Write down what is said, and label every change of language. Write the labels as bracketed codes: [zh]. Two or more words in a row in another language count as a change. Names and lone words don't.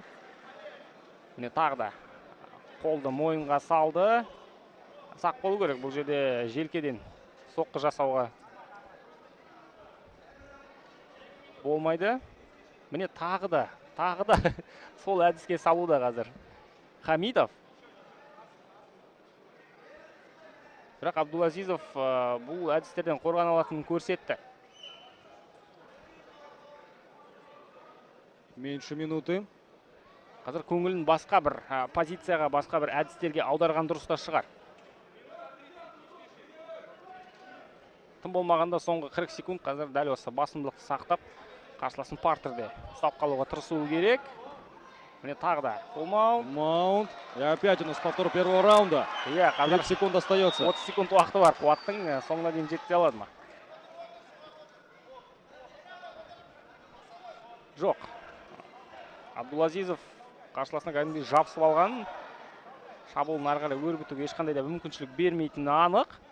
[kk] Міне тағы да қолды мойынға салды. Сақ болу керек бұл жерде желкеден соққы жасауға болмайды. Міне тағы да сол әдіске салуда қазір Хамидов. Бірақ Абдулазизов бұл әдістерден қорғана алатынын көрсетті. [ru] Меньше минуты. [kk] Қазір көңілін басқа бір позицияға, басқа бір әдістерге аударған дұрыста шығар. Тым болмағанда соңғы 40 секунд қазір дәл осы басымдылықты сақтап, қарсыласын партерде ұстап қалуға тырысуы керек. Міне тағы да Маунт. [ru] И опять у нас повтор первого раунда. [kk] Иә, [ru] 30 секунд остается. [kk] 30 секунд уақыты бар. Қуаттың соңына дейін жеткізе алады ма? Жоқ. Абдулазизов қарсыласына кәдімгідей жабысып алған. Шабуылын ары қарай өрбітуге ешқандай да мүмкіншілік бермейтіні анық.